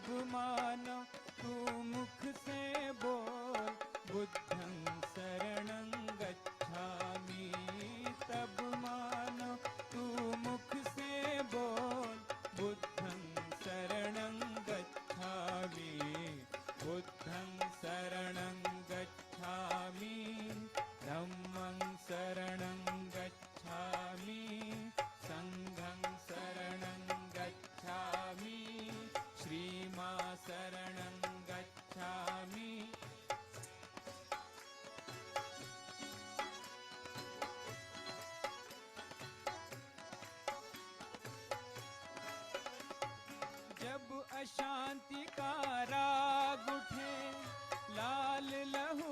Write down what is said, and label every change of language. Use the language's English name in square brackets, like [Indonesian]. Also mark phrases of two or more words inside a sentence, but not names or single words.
[Hindi] मानो तू मुख से बोल [Pali] बुद्धं शरणं गच्छामि [Hindi] तब मानो तू मुख से बोल [Pali] बुद्धं शरणं गच्छामि बुद्धं शरणं गच्छामि धम्मं शरणं गच्छामि संघं शरणं गच्छामि श्रीमां शरणं गच्छामि [Hindi] जब अशांति का राग उठे लाल लहू